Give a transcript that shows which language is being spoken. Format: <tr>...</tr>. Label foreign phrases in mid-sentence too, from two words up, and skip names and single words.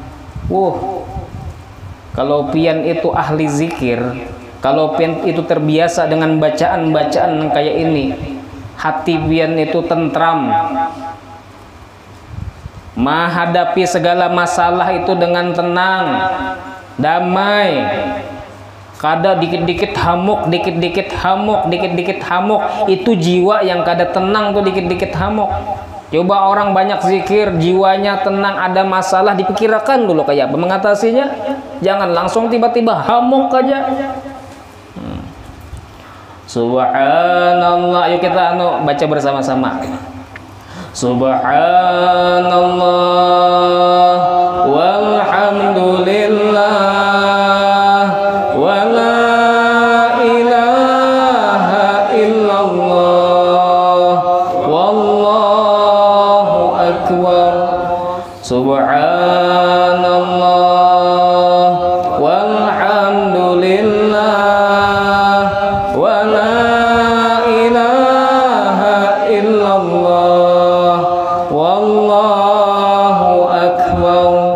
<id>Kalau pian itu ahli zikir, kalau pian itu terbiasa dengan bacaan-bacaan kayak ini, hati pian itu tentram, menghadapi segala masalah itu dengan tenang, damai.</id> <bjn>Kada dikit-dikit hamuk, dikit-dikit hamuk, dikit-dikit hamuk. Itu jiwa yang kada tenang tuh dikit-dikit hamuk.</bjn> <id>Coba orang banyak zikir, jiwanya tenang, ada masalah, dipikirkan dulu kayak apa mengatasinya. Jangan langsung tiba-tiba hamuk aja. Subhanallah, yuk kita baca bersama-sama.</id> <ar>سبحان الله والحمد لله سبحان الله والحمد لله ولا إله إلا الله والله أكبر.</ar>